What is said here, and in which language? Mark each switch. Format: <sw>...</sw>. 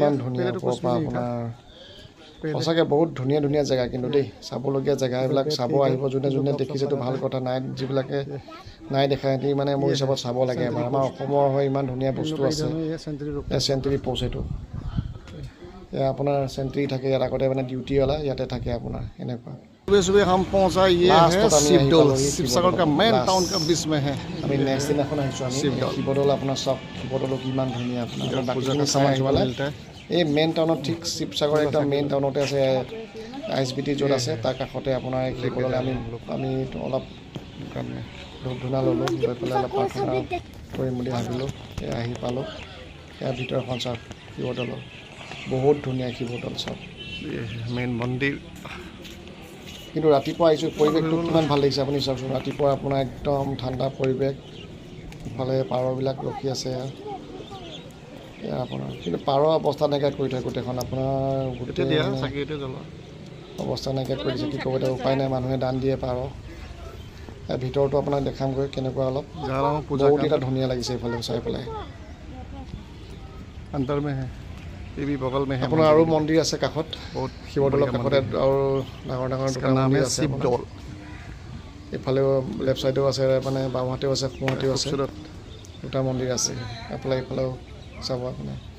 <as>ইমান ধুনীয়া ওপৰৰ পৰা আপোনাৰ সঁচাকৈ বহুত ধুনীয়া ধুনীয়া জেগা কিন্তু দেই চাবলগীয়া জেগা এইবিলাক চাব আহিব যোনে যোনে দেখিছেতো ভাল কথা নাই যিবিলাকে নাই দেখা সিহঁতি মানে মোৰ হিচাপত চাব লাগে এবাৰ আমাৰ অসমৰ হৈ ইমান ধুনীয়া বস্তু আছে চেণ্ট্ৰি প'ষ্ট এইটো এয়া আপোনাৰ চেণ্ট্ৰি থাকে ইয়াত আগতে মানে ডিউটিৱালা ইয়াতে থাকে আপোনাৰ এনেকুৱা</as> <hi>सुबह सुबह हम पहुंचा ये है शिवडोल शिवसागर का मेन टाउन का बीच में है</hi> <as>আমি নেক্সট দিনাখন আহিছোঁ আমি শিৱদৌল আপোনাৰ চাওক শিৱদৌলো কিমান ধুনীয়া আপোনাৰ বাকীখিনি চাই আহিবলৈ এই মেইন টাউনত ঠিক শিৱসাগৰ একদম মেইন টাউনতে আছে ISBT য'ত আছে তাৰ কাষতে আপোনাৰ শিৱদৌল আমি অলপ ধূপ ধূনা ল'লোঁ লৈ পেলাই অলপ প্ৰাৰ্থনা কৰিম বুলি ভাবিলোঁ আহি পালোঁ ইয়াৰ ভিতৰখন চাওক শিৱদৌলৰ বহুত ধুনীয়া শিৱদৌল চাওক</as> <hi>मेन मंदिर</hi> <as>কিন্তু ৰাতিপুৱা আহিছোঁ পৰিৱেশটো কিমান ভাল লাগিছে আপুনি চাওকচোন ৰাতিপুৱা আপোনাৰ একদম ঠাণ্ডা পৰিৱেশ ইফালে পাৰবিলাক ৰখি আছে এয়া আপোনাৰ কিন্তু পাৰৰ অৱস্থা নাইকিয়া কৰি থয় গোটেইখন আপোনাৰ অৱস্থা নাইকিয়া কৰি দিছে কি ক'ব এতিয়া উপায় নাই মানুহে দান দিয়ে পাৰ ভিতৰতো আপোনাক দেখামগৈ কেনেকুৱা অলপ বহুত এটা ধুনীয়া লাগিছে এইফালে চাই পেলাই</as> <hi>अंदर में है ये भी बगल में है</hi> <as>আপোনাৰ আৰু মন্দিৰ আছে কাষত বহুত শিৱদৌলৰ কাষতে আৰু ডাঙৰ ডাঙৰ মন্দিৰ আছে শিৱদৌল এইফালেও লেফ্ট ছাইডেও আছে মানে বাওঁহাতেও আছে সোঁহাতেও আছে দুটা মন্দিৰ আছে এইফালেও চাব আপুনি</as>